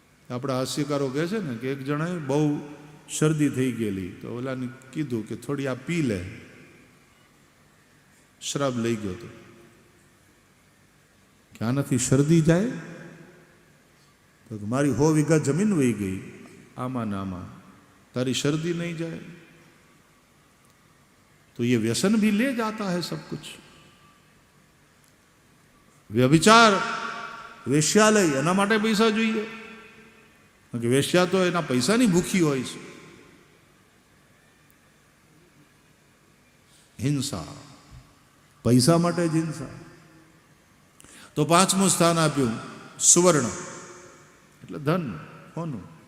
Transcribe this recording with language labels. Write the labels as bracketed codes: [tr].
[gu] આપણા હાસ્યકારો કહે છે ને કે એક જણાએ બહુ શરદી થઈ ગયેલી તો ઓલાને કીધું કે થોડી આ પી લે. શરાબ લઈ ગયો તો કે આનાથી શરદી જાય? તો મારી 100 વીઘા જમીન વહી ગઈ આમાં ને આમાં, તારી શરદી [hi] नहीं जाए? तो ये व्यसन भी ले जाता है सब कुछ. [gu] व्यभिचार, વેશ્યાલય, એના માટે પૈસા જોઈએ. કે વેશ્યા તો એના પૈસાની ભૂખી હોય છે. હિંસા, પૈસા માટે જ હિંસા. તો 5મું સ્થાન આપ્યું સુવર્ણ, એટલે ધન, હોનું.